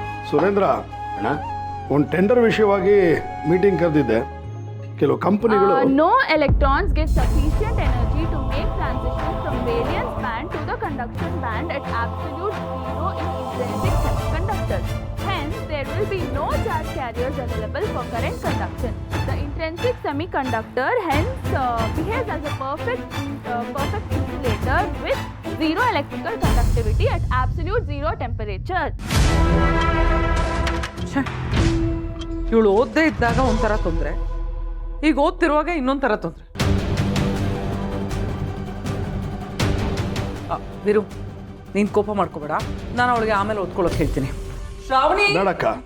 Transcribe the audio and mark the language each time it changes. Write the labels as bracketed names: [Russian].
[Kannada] ಸುರೇಂದ್ರ ಅಣ್ಣ, ಒಂದು ಟೆಂಡರ್ ವಿಷಯವಾಗಿ ಮೀಟಿಂಗ್ ಕರೆದಿದ್ದೆ. ಕೆಲವು ಕಂಪನಿಗಳು [English] No electrons get sufficient energy to make transition from valence band to the conduction band at absolute zero in intrinsic semiconductors. Hence, there will be no charge carriers available for current conduction. The intrinsic semiconductor hence behaves as a perfect insulator with zero electrical conductivity at absolute zero temperature. [Kannada] ಇವಳು ಓದದೇ ಇದ್ದಾಗ ಒಂಥರ ತೊಂದರೆ, ಈಗ ಓದ್ತಿರುವಾಗ ಇನ್ನೊಂಥರ ತೊಂದರೆ. ವಿರು, ನೀನ್ ಕೋಪ ಮಾಡ್ಕೋಬೇಡ. ನಾನು ಅವಳಿಗೆ ಆಮೇಲೆ ಓದ್ಕೊಳ್ಳೋಕೆ ಹೇಳ್ತೀನಿ. ಶ್ರಾವಣಿ, ಬೇಡಕ್ಕ.